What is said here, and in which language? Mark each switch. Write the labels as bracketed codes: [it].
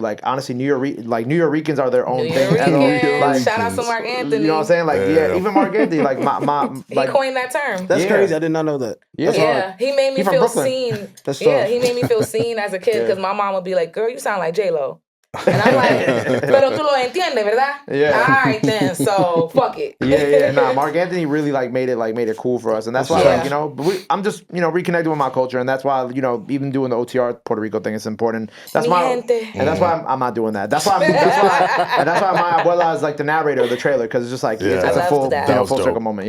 [en] Like honestly, New Yorkers are their own thing. Like, shout out to Mark Anthony. You know what I'm saying? Like even Mark Anthony, like my he coined that term. That's crazy. I did not know that. Yeah, he made me feel seen. He made me feel seen as a kid, because my mom would be like, "Girl, you sound like J-Lo." And I'm like, [es] pero tú lo entiendes, ¿verdad? [en] Yeah. All right then, so fuck it. Nah, Mark Anthony really made it cool for us, and that's why like, you know, I'm just, you know, reconnecting with my culture, and that's why, you know, even doing the OTR Puerto Rico thing is important. That's that's why I'm not doing that. That's why my abuela is like the narrator of the trailer, because it's just like it's a full circle moment.